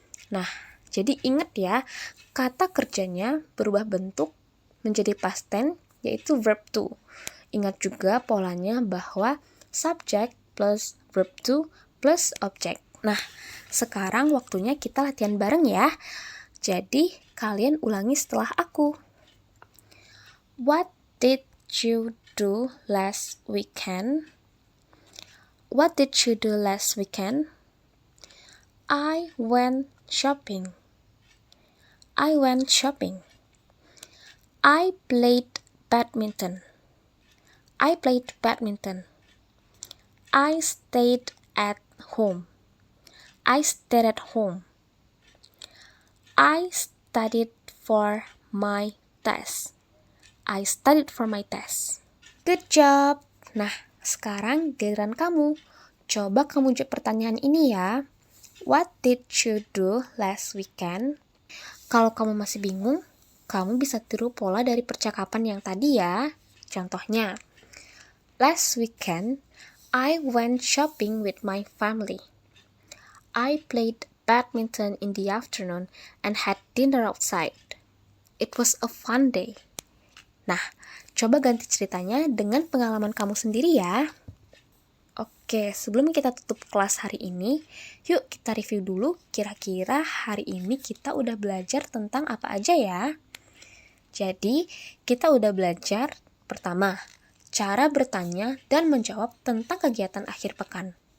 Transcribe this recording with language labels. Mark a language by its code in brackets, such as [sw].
[id] Nah, jadi ingat ya, kata kerjanya berubah bentuk menjadi past tense, yaitu verb to. Ingat juga polanya bahwa subject plus verb to plus object. Nah, sekarang waktunya kita latihan bareng ya. Jadi, kalian ulangi setelah aku. [en] What did you do last weekend? What did you do last weekend? I went shopping. I went shopping. I played badminton. I played badminton. I stayed at home. I stayed at home. I studied for my test. I studied for my test. Good job. [id] Nah, sekarang giliran kamu. Coba kamu jawab pertanyaan ini ya. [en] What did you do last weekend? [id] Kalau kamu masih bingung, kamu bisa tiru pola dari percakapan yang tadi ya. Contohnya, [en] last weekend, I went shopping with my family. I played badminton in the afternoon and had dinner outside. It was a fun day. [id] Nah, coba ganti ceritanya dengan pengalaman kamu sendiri ya. Oke, sebelum kita tutup kelas hari ini, yuk kita review dulu kira-kira hari ini kita udah belajar tentang apa aja ya. Jadi, kita udah belajar pertama, cara bertanya dan menjawab tentang kegiatan akhir pekan.